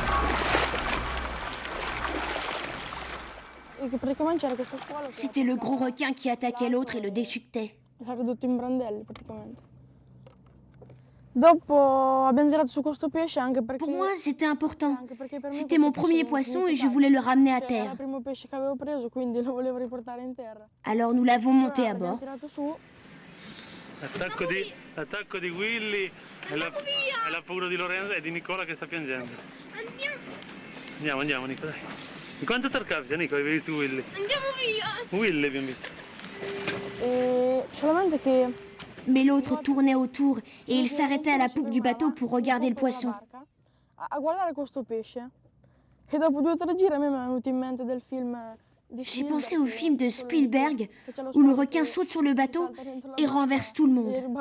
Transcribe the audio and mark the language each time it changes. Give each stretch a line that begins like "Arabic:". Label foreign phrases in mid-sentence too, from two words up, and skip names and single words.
French: C'était le gros requin qui attaquait l'autre et le déchiquetait. Pour moi, c'était important. C'était mon premier poisson et je voulais le ramener à terre. Alors nous l'avons monté à bord.
Italian: Attacco di Willy e la paura di Lorenzo e di Nicola che sta piangendo. Andiamo Nico, dai. Di quanto t'arcapita Nico, avevi visto Willy? Andiamo via! Willy abbiamo visto.
French: Mais l'autre tournait autour et il s'arrêtait à la poupe du bateau pour regarder le poisson. J'ai pensé au film de Spielberg où le requin saute sur le bateau et renverse tout le monde.